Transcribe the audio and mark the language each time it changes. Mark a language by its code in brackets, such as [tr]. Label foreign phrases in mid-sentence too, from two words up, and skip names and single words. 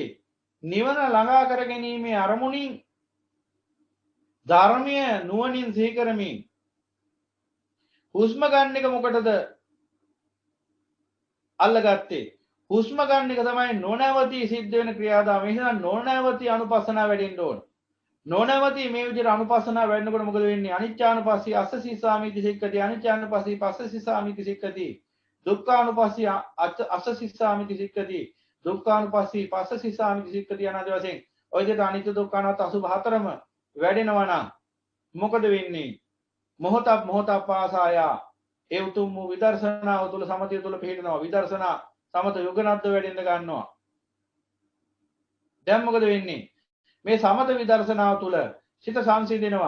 [si] නිවන ළඟා කර ගැනීමේ අරමුණින් ධර්මය නුවණින් සිහි කරමින් හුස්ම ගන්න එක මොකටද අල්ලගත්තේ? හුස්ම ගන්න එක තමයි නොනවති සිද්ධ වෙන ක්‍රියාදාම. එහෙනම් නොනවති අනුපස්සනාව වැඩෙන්න ඕන. නොනවති මේ විදිහට අනුපස්සනාව වැඩනකොට මොකද වෙන්නේ? [pi] අනිච්චානුපස්සී අස්සසීසාමිති සික්කති. අනිච්චානුපස්සී පස්සසීසාමිති සික්කති. දුක්ඛානුපස්සී අස්සසීසාමිති සික්කති. දුක්ඛානුපස්සී පස්සසීසාමිති සික්කති [si] යනාදී වශයෙන් ඔය විදිහට අනිත්‍ය දුක්ඛ අනාත්ම අසුභ හතරම වැඩෙනවා නම් මොකද වෙන්නේ? මොහොතක් පාසායා ඒ උතුම් වූ විදර්ශනාව තුළ සමතය තුළ පිළිනවා. විදර්ශනා සමත යුගනද්ද වැඩෙන්න ගන්නවා. දැන් මොකද වෙන්නේ? මේ සමත විදර්ශනාව තුළ සිත සංසිඳෙනවා.